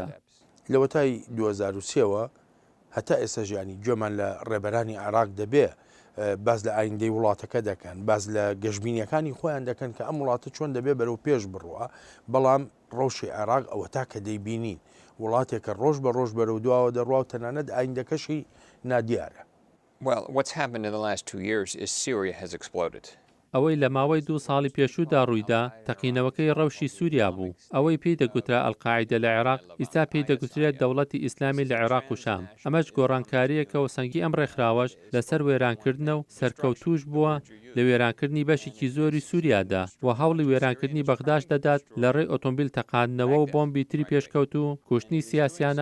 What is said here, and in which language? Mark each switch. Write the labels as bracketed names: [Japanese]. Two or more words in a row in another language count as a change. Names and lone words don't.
[Central Kurdish] لە وەتای 2023ەوە هەتا ئێستا ژیانی گوێمان لە ڕێبەرانی عێراق دەبێ باز لە ئایندەی وڵاتەکە دەکەن، باز لە گەشتبینیەکانی خۆیان دەکەن کە ئەم وڵاتە چۆن دەبێ بەرەو پێش بڕوە. بەڵام ڕۆژی عێراق ئەوە تا کە دەیبینین وڵاتێکە ڕۆژ بە ڕۆژ بەرەو دواوە دەڕوا و تەنانەت ئایندەکەشی نادیارە. [English] Well, what's happened in the last 2 years is Syria has exploded. [Central Kurdish] ئەوەی لە ماوەی 2 ساڵی پێشوودا ڕوویدا تەقینەوەکەی ڕەوشی سووریا بوو. ئەوەی پێی دەگوترا ئەلقاعیدە لە عێراق ئیستا پێی دەگوترێت دەوڵەتی ئیسلامی لە عێراق و شام. ئەمەش گۆڕانکاریەکە و سەنگی ئەم ڕێکخراوەش لەسەر وێرانکردنە و سەرکەوتوش بووە لە وێرانکردنی بەشێکی زۆری سووریادا و هەوڵی وێرانکردنی بەغداش دەدات لە ڕێی ئۆتۆمبیل تەقاندنەوە و بۆمبی تری پێشکەوت و کوشتنی سیاسیانە.